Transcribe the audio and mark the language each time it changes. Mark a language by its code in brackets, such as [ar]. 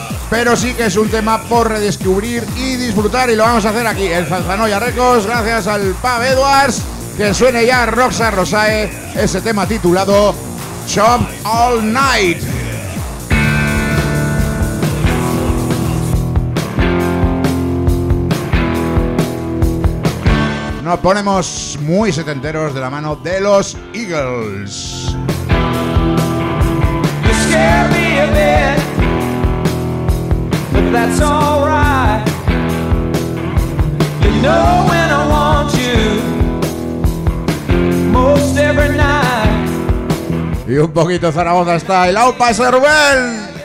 [es] Pero sí que es un tema por redescubrir y disfrutar, y lo vamos a hacer aquí en Zanzanoia Records, gracias al Pub Edwards, que suene ya Roxa Rosae, ese tema titulado Chomp All Night. Nos ponemos muy setenteros de la mano de los Eagles. [en] You scare me a bit, but that's all right. You know when I want you most every night. [es] Y un poquito Zaragoza style, ¡aupa ese Rubén!